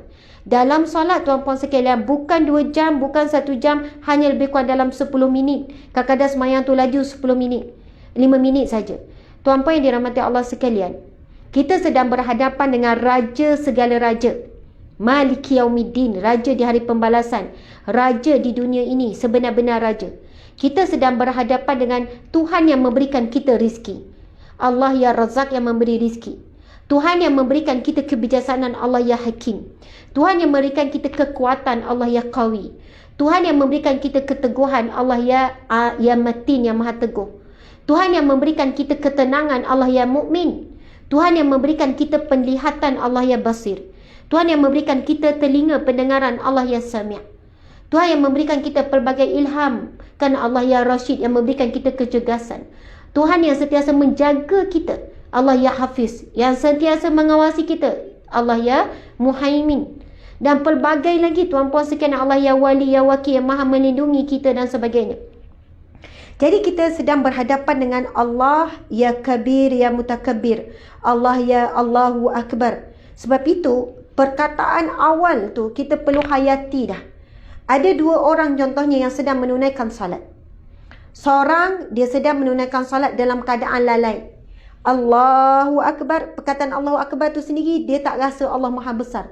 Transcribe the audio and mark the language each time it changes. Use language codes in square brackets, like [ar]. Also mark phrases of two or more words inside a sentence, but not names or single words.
[ms] Dalam solat, tuan-puan sekalian, bukan 2 jam, bukan 1 jam, hanya lebih kurang dalam 10 minit. Kadang-kadang semayang tu laju 10 minit. 5 minit saja. Tuan-puan yang dirahmati Allah sekalian, kita sedang berhadapan dengan raja segala raja. [ar] مالك يوم الدين, [ms] raja di hari pembalasan. Raja di dunia ini, sebenar-benar raja. Kita sedang berhadapan dengan Tuhan yang memberikan kita rizki. Allah ya Razak yang memberi rizki. Tuhan yang memberikan kita kebijaksanaan, Allah ya Hakim. Tuhan yang memberikan kita kekuatan, Allah ya Qawi. Tuhan yang memberikan kita keteguhan, Allah ya Matin, yang maha teguh. Tuhan yang memberikan kita ketenangan, Allah ya Mukmin. Tuhan yang memberikan kita penglihatan, Allah ya Basir. Tuhan yang memberikan kita telinga pendengaran, Allah ya Sami'. Tuhan yang memberikan kita pelbagai ilham, kan? Allah ya Rashid, yang memberikan kita kecergasan. Tuhan yang sentiasa menjaga kita, Allah ya Hafiz, yang sentiasa mengawasi kita, Allah ya Muhaimin. Dan pelbagai lagi, tuan-puan sekalian, Allah ya Wali, ya Wakil, yang maha melindungi kita dan sebagainya. Jadi kita sedang berhadapan dengan Allah ya Kabir, ya Mutakabbir. [ar] الله يا الله أكبر. [ms] Sebab itu, perkataan awal tu kita perlu hayati dah. Ada 2 orang contohnya yang sedang menunaikan salat. Seorang dia sedang menunaikan salat dalam keadaan lalai. [ar] الله أكبر, [ms] perkataan [ar] الله أكبر [ms] tu sendiri dia tak rasa Allah Maha Besar.